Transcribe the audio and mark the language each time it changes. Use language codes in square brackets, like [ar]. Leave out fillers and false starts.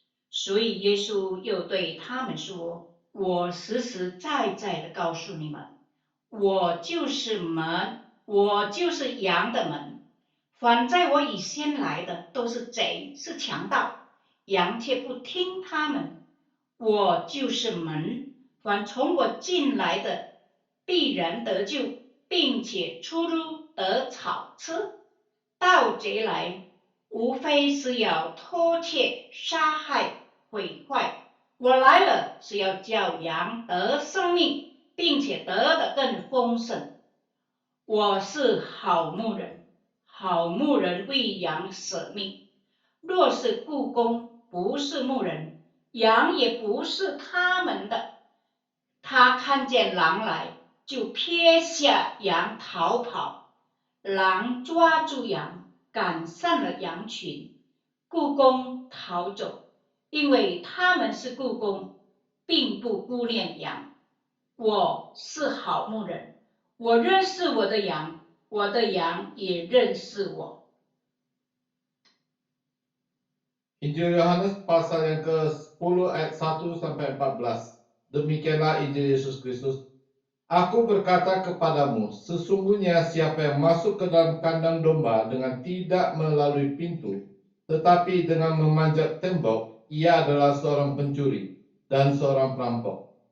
[zh] 所以耶稣又对他们说：我实实在在的告诉你们，我就是门，我就是羊的门。凡在我以先来的都是贼，是强盗，羊却不听他们。我就是门，凡从我进来的必然得救，并且出入得草吃。盗贼来，无非是要偷窃、杀害、毁坏。我来了，是要叫羊得生命，并且得的更丰盛。我是好牧人，好牧人为羊舍命。若是雇工不是牧人，羊也不是他们的。他看见狼来，就撇下羊逃跑。狼抓住羊，赶散了羊群，雇工逃走，因为他们是雇工，并不顾念羊。我是好牧人，我认识我的羊，我的羊也认识我。 [id] Injil Yohanes pasal yang ke-10 ayat 1 sampai 14. Demikianlah Injil Yesus Kristus. Aku berkata kepadamu, sesungguhnya siapa yang masuk ke dalam kandang domba dengan tidak melalui pintu, tetapi dengan memanjat tembok, ia adalah seorang pencuri dan seorang perampok.